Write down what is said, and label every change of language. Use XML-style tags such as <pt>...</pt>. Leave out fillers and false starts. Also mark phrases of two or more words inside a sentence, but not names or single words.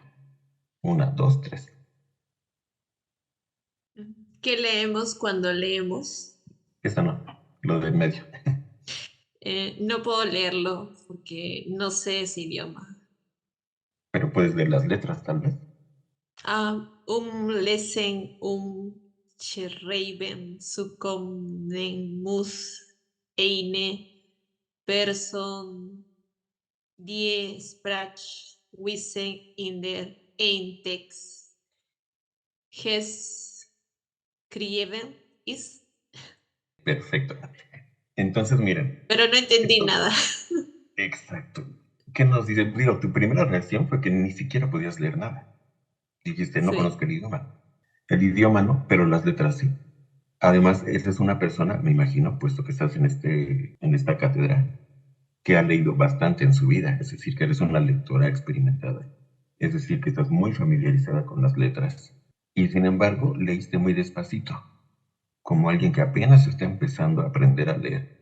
<es>Una, dos, tres. ¿Qué leemos cuando leemos? Esta no, lo del medio. No puedo leerlo porque no sé ese idioma. Pero puedes leer las letras, tal vez.</es> <de>Lesen, schreiben, zukommen, muss, eine, person, die Sprach, wissen in der Eintext, geschrieben ist.</de> <es>Perfecto. Entonces, miren. Pero no entendí Esto, nada. exacto. ¿Qué nos dice? Digo, tu primera reacción fue que ni siquiera podías leer nada. Dijiste, no Sí. conozco el idioma. El idioma no, pero las letras sí. Además, esa es una persona, me imagino, puesto que estás en esta cátedra, que ha leído bastante en su vida, es decir, que eres una lectora experimentada, es decir, que estás muy familiarizada con las letras, y sin embargo, leíste muy despacito, como alguien que apenas está empezando a aprender a leer.</es>